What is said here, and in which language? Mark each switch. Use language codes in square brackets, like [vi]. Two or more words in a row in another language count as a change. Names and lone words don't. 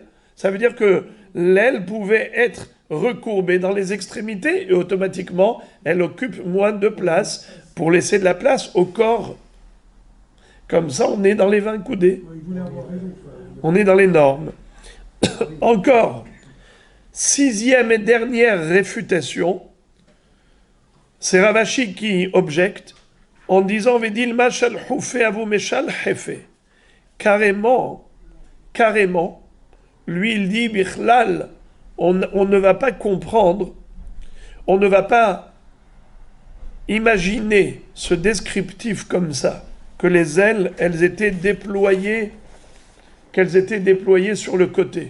[fr] Ça veut dire que l'aile pouvait être recourbée dans les extrémités et automatiquement, elle occupe moins de place pour laisser de la place au corps. Comme ça, on est dans les 20 coudées. On est dans les normes. Encore, 6e et dernière réfutation, c'est Ravashi qui objecte en disant Vedil mashal houfe avu meshal hefe. Carrément, lui il dit Bichlal, on ne va pas comprendre, on ne va pas imaginer ce descriptif comme ça, que les ailes, elles étaient déployées, qu'elles étaient déployées sur le côté.